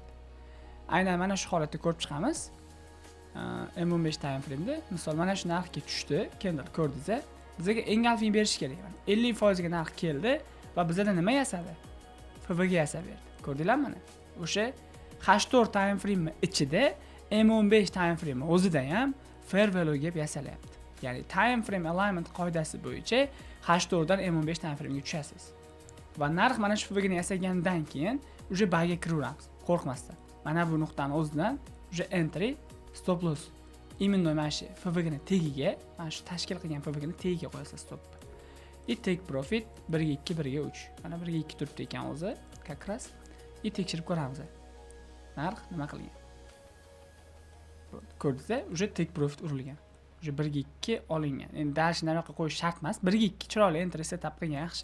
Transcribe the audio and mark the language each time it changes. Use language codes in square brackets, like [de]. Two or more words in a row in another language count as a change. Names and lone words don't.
[uz] Aynan mana shu holatda ko'rib chiqamiz. M15 [en] time frame [uz] da misol mana shu narxga tushdi, candle ko'rdingiz-a? Bizga engulfing berish kerak. 50% ga narx keldi va bizda nima yasadi? FVG yasab berdi. Ko'rdingizlarmi mana? O'sha H4 [en] time frame [uz] ichida M15 [en] time frame [uz] o'zida ham [en] fair value gap [uz] yasalyapti. Ya'ni [en] time frame alignment [uz] qoidasi bo'yicha H4 dan M15 [en] time frame [uz] ga tushasiz. Va narx mana shu FVG ni yasagandan keyin o'sha bayga kiraveramiz, qo'rqmasdan. Mana bu nuqtani o'zidan o'sha entry, [en] stop loss. [uz] Imенно mana shu FVG ni tagiga, mana shu tashkil qilgan FVG ni tagiga qo'yasiz stop. [en] Take profit [uz] 1 ga 2, 1 ga 3. Mana 1 ga 2 turibdi ekan o'zi, [ru] как раз. [uz] Tekshirib ko'ramiz. Narx nima qilgan? Ko'rdingiz-a? O'sha [en] take profit [uz] urilgan. O'sha 1 ga 2 olingan. Endi dash nariyoqqa qo'yish shart emas. 1 ga 2 chiroyli [en] entry setup [uz] qilgan yaxshi.